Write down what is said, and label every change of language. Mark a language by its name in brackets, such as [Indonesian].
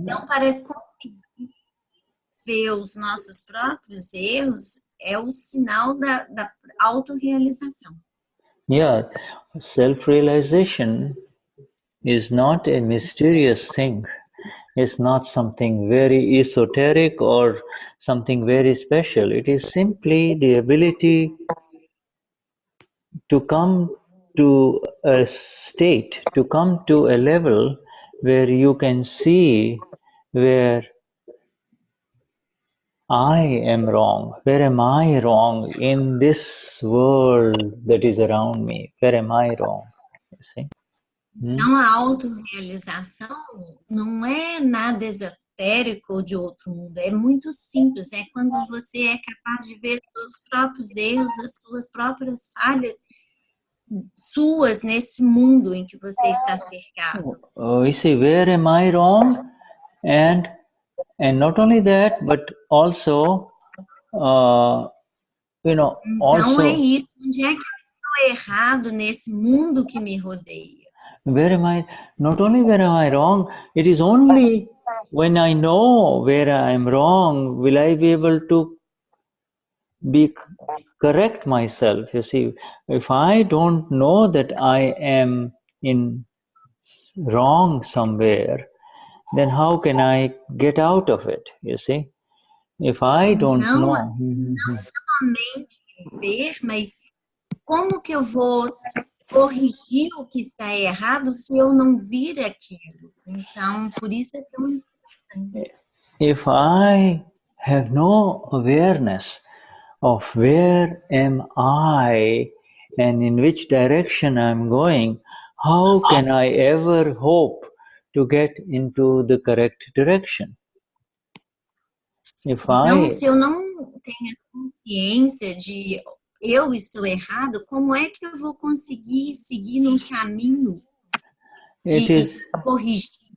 [Portuguese] Então, para conseguir ver os nossos próprios erros, é o sinal da autorrealização. [English] Yeah, self-realization is not a mysterious thing. It's not something very esoteric or something very special. It is simply the ability to come to a state, to come to a level where you can see where I am wrong. Where am I wrong in this world that is around me? Where am I wrong? You see? Então, a autorrealização não é nada esotérico ou de outro mundo, é muito simples, é quando você é capaz de ver os seus próprios erros, as suas próprias falhas suas nesse mundo em que você está cercado. You see, where am I wrong? And not only that, but also, [Portuguese] Então, [English] also, [Portuguese] é isso, onde é que eu estou errado nesse mundo que me rodeia? [English] where am I, not only where am I wrong, it is only when I know where I am wrong, will I be able to correct myself. You see, if I don't know that I am in wrong somewhere, then how can I get out of it? You see, if I don't know. [Portuguese] Não somente ver, mas como que eu vou corrigir o que está errado se eu não vir aquilo? Então, por isso é tão importante. [English] If I have no awareness of where am I and in which direction I'm going, how can I ever hope to get into the correct direction? [Portuguese] Então, se eu não tenho consciência de eu estou errado, como é que eu vou conseguir seguir num caminho de corrigir?